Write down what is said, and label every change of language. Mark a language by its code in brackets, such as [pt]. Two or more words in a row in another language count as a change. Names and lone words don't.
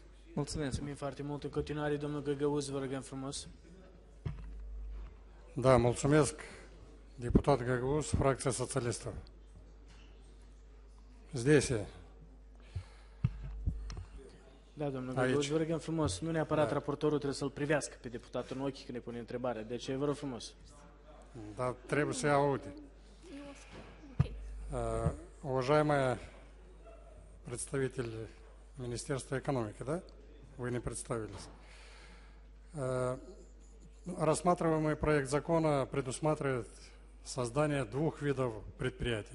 [ro] Mulțumim foarte mult. În continuare, domnul Găgăuz, vă rugăm frumos. Да, mulțumesc, [ru] депутат Гагауз, фракция социалистов. Здесь [ro] Da, domnul Găgăuz, vă rugăm frumos. Nu neapărat raportorul trebuie să-l privească pe deputatul în ochi când ne pune întrebarea. Deci, vă rog frumos. да, trebuie să aude. [ru] Уважаемая представитель Министерства экономики, да? Вы не представились. Рассматриваемый проект закона предусматривает создание двух видов предприятий.